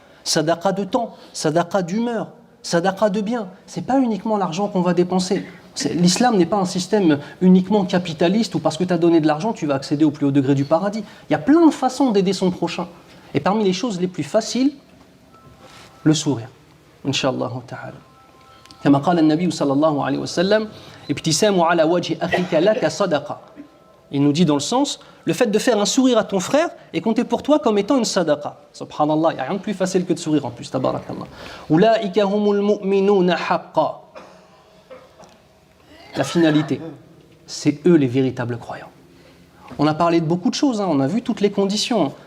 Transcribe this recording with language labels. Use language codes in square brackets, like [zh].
[fr] Sadaqa de temps, sadaqa d'humeur, sadaqa de bien. Ce n'est pas uniquement l'argent qu'on va dépenser. L'islam n'est pas un système uniquement capitaliste où parce que tu as donné de l'argent, tu vas accéder au plus haut degré du paradis. Il y a plein de façons d'aider son prochain. Et parmi les choses les plus faciles, le sourire. [ar] Inch'Allah ta'ala. كما قال النبي صلى الله عليه وسلم ابتسام على وجه أخيك لك صدقة. [fr] Il nous dit dans le sens, le fait de faire un sourire à ton frère est compté pour toi comme étant une sadaqa. Subhanallah, il n'y a rien de plus facile que de sourire en plus, tabarakallah. [ar] Ulaika humul mu'minuna haqqa. [fr] La finalité, c'est eux les véritables croyants. On a parlé de beaucoup de choses, on a vu toutes les conditions.